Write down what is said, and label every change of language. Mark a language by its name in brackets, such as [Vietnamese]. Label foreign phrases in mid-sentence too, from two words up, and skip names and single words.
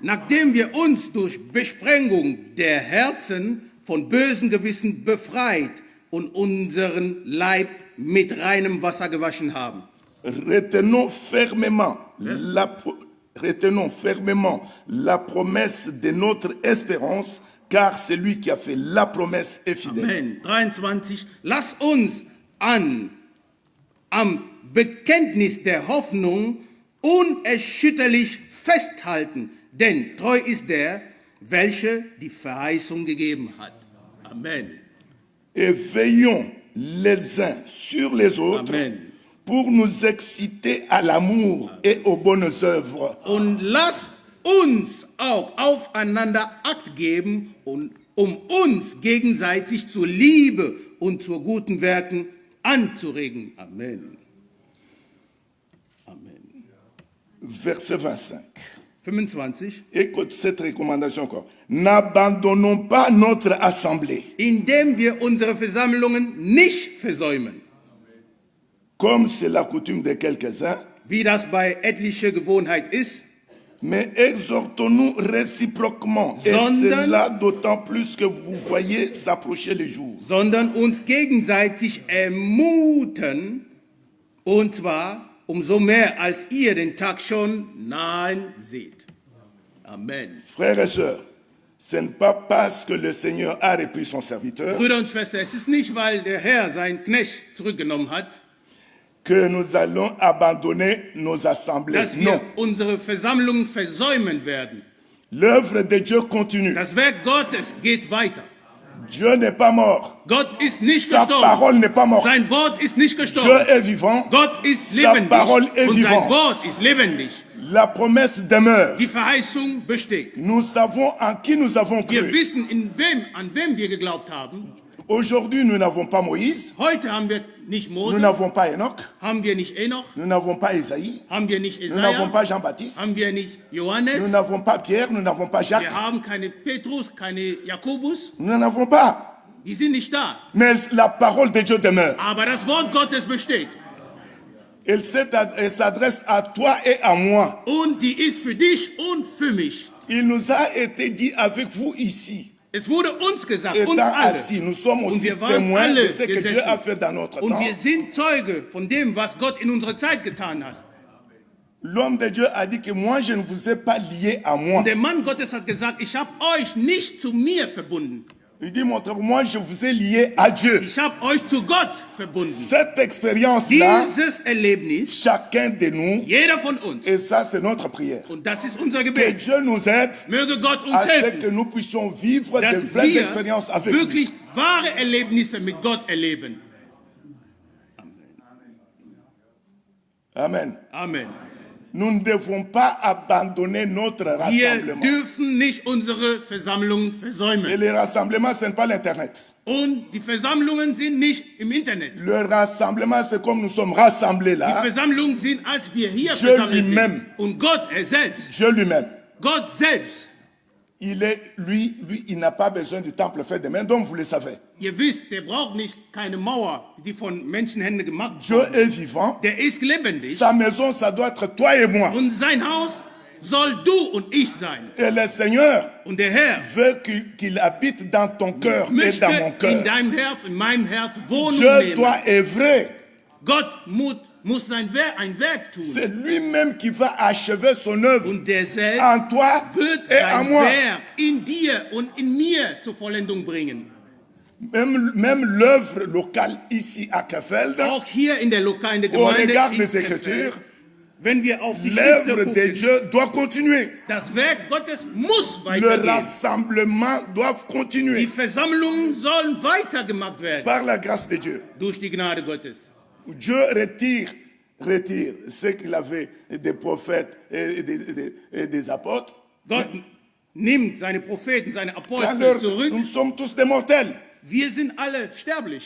[German] Nachdem wir uns durch Besprengung der Herzen von bösen Gewissen befreit und unseren Leib mit reinem Wasser gewaschen haben. [French] Retenons fermement la promesse de notre espérance, car celui qui a fait la promesse est fidèle. Amen. 23. [German] Lass uns am Bekenntnis der Hoffnung unerschütterlich festhalten, denn treu ist der, welcher die Verheißung gegeben hat. Amen. [French] Et veillons les uns sur les autres Amen. pour nous exciter à l'amour et aux bonnes œuvres. [German] Und lass uns auch aufeinander Acht geben, um uns gegenseitig zur Liebe und zu guten Werken anzuregen. Amen. Amen. [French] Verset 25. 25. Écoute cette recommandation encore. N'abandonnons pas notre assemblée, [German] Indem wir unsere Versammlungen nicht versäumen, [French] comme c'est la coutume de quelques-uns, [German] wie das bei etlicher Gewohnheit ist, [French] mais exhortons-nous réciproquement, et [German] Sondern- [French] cela d'autant plus que vous voyez s'approcher les jours. [German] sondern uns gegenseitig ermuten, und zwar umso mehr, als ihr den Tag schon nahen seht. Amen. [French] Frères et sœurs, ce n'est pas parce que le Seigneur a repris son serviteur [German] Brüder und Schwestern, es ist nicht, weil der Herr seinen Knecht zurückgenommen hat, [French] que nous allons abandonner nos assemblées. [German] dass wir [French] Non, [German] unsere Versammlungen versäumen werden. [French] l'œuvre de Dieu continue. [German] Das Werk Gottes geht weiter. [French] Dieu n'est pas mort. [German] Gott ist nicht [French] Sa [German] gestorben. [French] parole n'est pas morte. [German] Sein Wort ist nicht [French] Dieu [German] gestorben. [French] est vivant. [German] Gott ist [French] Sa [German] lebendig. [French] parole est [German] Und sein [French] vivante. [German] Wort ist lebendig. [French] La promesse demeure. [German] Die Verheißung besteht. [French] Nous savons en qui nous avons [German] Wir [French] cru. [German] wissen, an wem wir geglaubt haben. [French] Aujourd'hui, nous n'avons pas Moïse, [German] Heute haben wir nicht [French] nous [German] Mose, [French] n'avons pas Enoch, [German] haben wir nicht Enoch, [French] nous n'avons pas Isaïe, [German] haben wir nicht [French] nous n'avons [German] Jesaja, [French] pas Jean-Baptiste, [German] haben wir nicht [French] nous [German] Johannes, [French] n'avons pas Pierre, nous n'avons pas Jacques, [German] wir haben keine Petrus, keine Jakobus, [French] nous n'en avons pas. [German] die sind nicht da. [French] Mais la parole de Dieu demeure. [German] Aber das Wort Gottes besteht. [French] Elle s'adresse à toi et à moi. [German] Und die ist für dich und für mich. [French] Il nous a été dit avec vous ici, [German] Es wurde uns gesagt, [French] étant [German] uns alle. [French] assis, nous sommes [German] Und [French] aussi [German] wir waren [French] témoins [German] alle [French] de ce que Dieu [German] gesessen. [French] a fait dans notre [German] Und [French] temps. [German] wir sind Zeuge von dem, was Gott in unserer Zeit getan hat. [French] L'homme de Dieu a dit que moi, je ne vous ai pas lié à moi. [German] Und der Mann Gottes hat gesagt, ich habe euch nicht zu mir verbunden. [French] Il dit, montre-moi, je vous ai lié à Dieu. [German] Ich habe euch zu Gott verbunden. [French] Cette expérience-là, [German] Dieses Erlebnis, [French] chacun de nous, [German] jeder von uns, [French] et ça c'est notre prière, [German] und das ist unser [French] que [German] Gebet, [French] Dieu nous aide [German] möge Gott uns [French] à ce que [German] helfen, [French] nous puissions vivre de [German] dass [French] vraies expériences [German] wir [French] avec lui. [German] wirklich wahre Erlebnisse mit Gott erleben. Amen. Amen. [French] Nous ne devons pas abandonner notre [German] Wir [French] rassemblement. [German] dürfen nicht unsere Versammlungen [French] Et [German] versäumen. [French] le rassemblement, ce n'est pas l'Internet. [German] Und die Versammlungen sind nicht im Internet. [French] Le rassemblement, c'est comme nous sommes rassemblés [German] Die [French] là. [German] Versammlungen sind, als wir hier [French] Dieu [German] versammelt [French] lui-même. [German] sind. Und Gott, er selbst, [French] Dieu lui-même. [German] Gott selbst, [French] Lui, il n'a pas besoin du temple fait de main, donc vous le savez. [German] ihr wisst, der braucht nicht keine Mauer, die von Menschenhänden gemacht [French] Dieu [German] wurde. [French] est vivant. [German] Der ist lebendig. [French] Sa maison, ça doit être toi et moi. [German] Und sein Haus soll du und ich sein. [French] Et le Seigneur [German] Und der Herr [French] veut qu'il habite dans ton cœur et [German] möchte [French] dans mon [German] in [French] cœur. [German] deinem Herz, in meinem Herz Wohnung [French] Dieu [German] nehmen. [French] doit œuvrer [German] Gott muss muss ein Werk tun. [French] C'est lui-même qui va achever son œuvre [German] Und der selbst [French] en toi [German] wird [French] et en [German] sein [French] moi. [German] Werk in dir und in mir zur Vollendung bringen. [French] Même l'œuvre locale ici à Krefeld, [German] Auch hier in der lokalen [French] au [German] Gemeinde, [French] regard [German] in [French] des [German] Krefeld, [French] Écritures, [German] wenn wir auf die Schriften [French] l'œuvre de [German] gucken, [French] Dieu doit continuer. [German] das Werk Gottes muss [French] Le [German] weitergehen. [French] rassemblement doit [German] Die [French] continuer [German] Versammlungen sollen weitergemacht werden [French] par la grâce de Dieu. [German] durch die Gnade Gottes. [French] Dieu retire ce qu'il avait des prophètes et des apôtres. [German] Gott nimmt seine Propheten, seine Apostel [French] Alors, [German] zurück. [French] nous sommes tous des mortels. [German] Wir sind alle sterblich.